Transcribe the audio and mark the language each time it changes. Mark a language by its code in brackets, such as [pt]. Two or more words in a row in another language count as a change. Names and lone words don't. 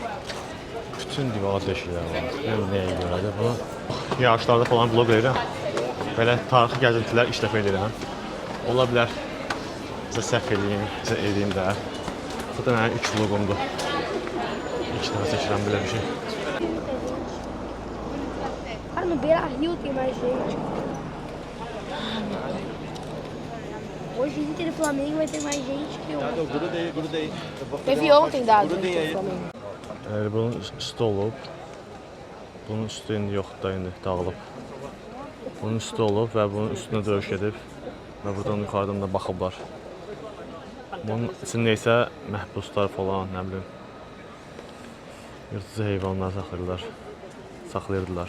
[az] Bütün divara deşiklər var. Nəyə görədir bunu? Yağışlarda falan vlog edirəm. Belə tarixi gəzintilər işləf edirəm. Ola bilər, sizə səhv edeyim də. Bu da mənim ilk vlogumdur. İlk dəfə çəkirəm belə bir şey. [pt] Cara, no Beira Rio tem mais gente. Hoje o Inter e Flamengo vai ter mais gente que o. Teve ontem dado Inter e Flamengo. [az] Bunun üstü olub. Bunun üstü indi yoxdur, indi dağılıb. Bunun üstü olub və bunun üstünə döyüş edib. Və buradan yuxarıdan da baxıblar. Bunun içində isə məhbuslar falan, nə bilim, yırtıcı heyvanlar saxlayırdılar.